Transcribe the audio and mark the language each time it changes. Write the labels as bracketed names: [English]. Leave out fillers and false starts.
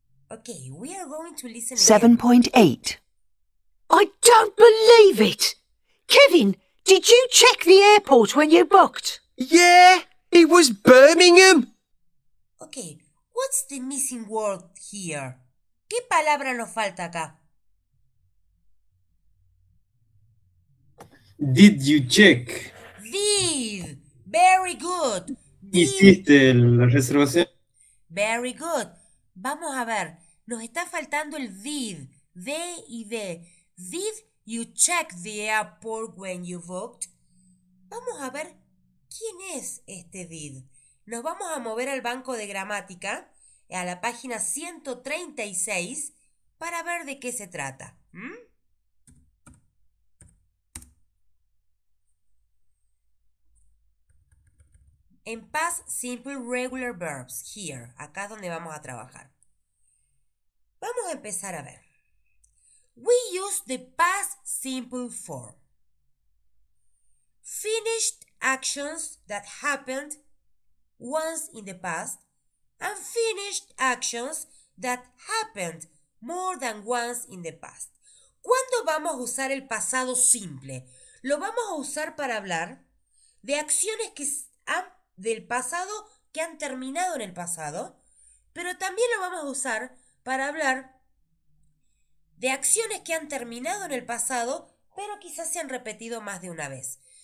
[English] Okay, we are going to listen again. 7.8. I don't believe it! Kevin, did you check the airport when you booked? Yeah, it was Birmingham. Okay, what's the missing word here? [Spanish] ¿Qué palabra nos falta acá? [English] Did you check? Did. Very good. Did. [Spanish] ¿Hiciste la reservación? [English] Very good. [Spanish] Vamos a ver. Nos está faltando el did. D y D. [English] Did you check the airport when you booked? [Spanish] Vamos a ver quién es este did. Nos vamos a mover al banco de gramática, a la página 136, para ver de qué se trata. En past simple regular verbs, here, acá es donde vamos a trabajar. Vamos a empezar a ver. [English] We use the past simple form. Finished actions that happened once in the past and finished actions that happened more than once in the past. [Spanish] ¿Cuándo vamos a usar el pasado simple? Lo vamos a usar para hablar de acciones del pasado que han terminado en el pasado, pero también lo vamos a usar para hablar de acciones que han terminado en el pasado, pero quizás se han repetido más de una vez.